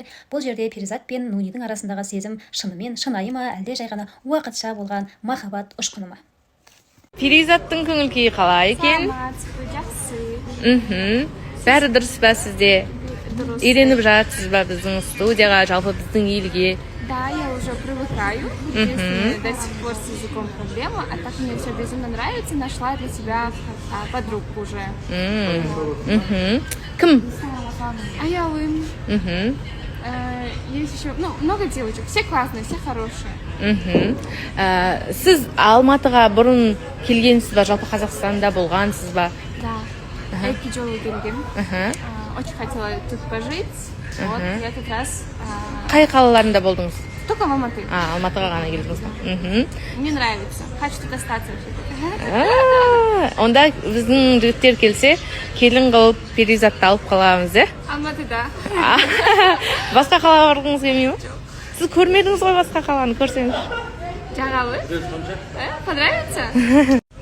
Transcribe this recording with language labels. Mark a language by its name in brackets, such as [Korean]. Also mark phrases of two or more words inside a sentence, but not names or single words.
[Kazakh] Бұл жерде Перизат пен Нунидің арасындағы сезім шынымен шынайы ма, әлде жай ғана уақытша болған махаббат ұшқыны ма? Перизаттың көңіл күйі қалай екен? Жақсы. Бәрі дұрыс па сізде? Үйреніп жатсыз ба біздің студияға, жалпы біздің елге? [Russian] Да, я уже привыкаю. Единственное, до сих пор с языком проблема, а так мне все безумно нравится. Нашла для себя подругку уже. [Kazakh] Кім? [Russian] Аялым. Есть еще, много девочек. Все классные, все хорошие. [Kazakh] Сіз Алматыға бұрын келгенсіз ба, жалпы Қазақстанда болғансыз ба? [Kyrgyz] Да. Эки жолы келгем. [Russian] Очень хотела тут пожить. Вот, я как раз... [Kazakh] Қай қалаларында болдыңыз? [Russian] Только в Алматы. [Kazakh] Алматыға ғана келдіңіз ба? [Russian] Мне нравится. Хочу тут остаться. [Kazakh] Онда біздің жігіттер келсе, келін қылып Перизатты алып қаламыз, Алматыда. Басқа қалаға барғыңыз келмей ме? Сіз көрмедіңіз ғой басқа қаланы, көрсеңіз. [Russian] Жағалы? Понравится?